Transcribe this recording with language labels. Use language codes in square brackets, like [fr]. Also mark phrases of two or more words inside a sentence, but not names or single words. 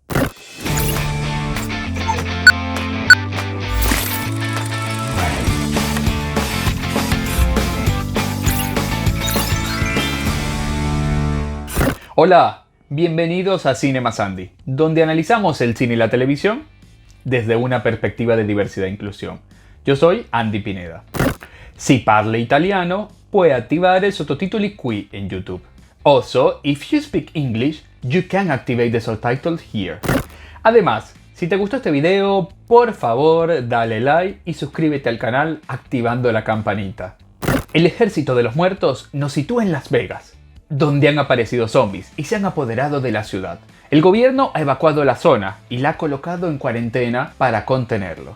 [es] Hola, bienvenidos a Cinema Sandy, donde analizamos el cine y la televisione desde una perspectiva de diversidad e inclusión. Yo soy Andy Pineda. [it] Si parla italiano, puoi attivare i sottotitoli qui in YouTube. [en] Also, if you speak English, you can activate the subtitles here. [es] Además, si te gustó este video, por favor dale like y suscríbete al canal activando la campanita. El Ejército de los Muertos nos sitúa en Las Vegas, donde han aparecido zombies y se han apoderado de la ciudad. El gobierno ha evacuado la zona y la ha colocado en cuarentena para contenerlo.